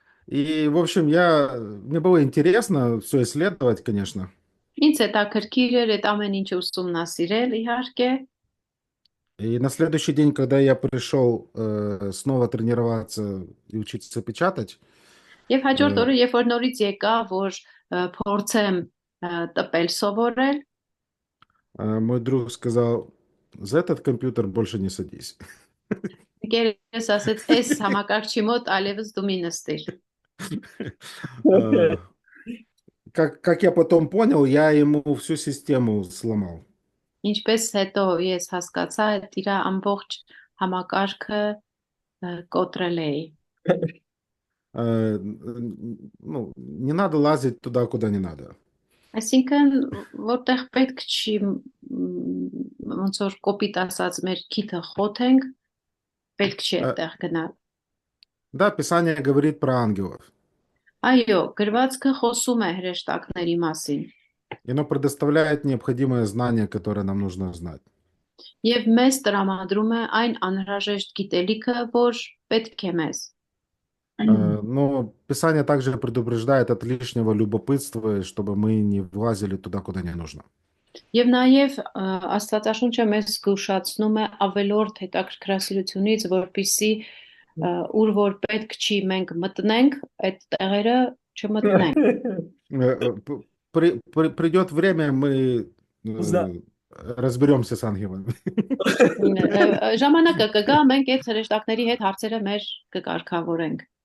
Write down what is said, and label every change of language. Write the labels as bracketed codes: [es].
[ru] И, в общем, мне было интересно все исследовать, конечно. [hy] Ինձ հետաքրքիր էր այդ ամեն ինչը ուսումնասիրել, իհարկե։ [ru] И на следующий день, когда я пришел снова тренироваться и учиться печатать, [hy] Եվ հաջորդ օրը, երբ որ նորից եկա, որ փորձեմ տպել սովորել, [ru] мой друг сказал, за этот компьютер больше не садись. [hy] Գերես ասեց, այս համակարգչի մոտ այլևս դու մի նստիր։ [ru] Э, Как я потом понял, я ему всю систему сломал. [hy] Ինչպես հետո ես հասկացա, այդ իր ամբողջ համակարգը կոտրել էի։ [ru] Ну, не надо лазить туда, куда не надо. [hy] Այսինքն, որտեղ պետք չի ոնց որ կոպիտ ասած մեր քիթը խոթենք, պետք չի այդտեղ գնալ։ [ru] Да, Писание говорит про ангелов. [hy] Այո, գրվածքը խոսում է հրեշտակների մասին։ [ru] И оно предоставляет необходимое знание, которое нам нужно знать. [hy] Եվ մեզ տրամադրում է այն անհրաժեշտ գիտելիքը, որ պետք է մեզ։ [ru] Но Писание также предупреждает от лишнего любопытства, чтобы мы не влазили туда, куда не нужно. [hy] Եվ նաև Աստվածաշունչը մեզ զգուշացնում է ավելորդ հետաքրքրասիրությունից, որպիսի ուր որ պետք չի մենք մտնենք, այդ տեղերը չմտնենք։ [ru] Придет время, мы разберемся с ангелами. [hy] Ժամանակը կգա, մենք այդ հրեշտակների հետ հարցերը մեր կկարգավորենք։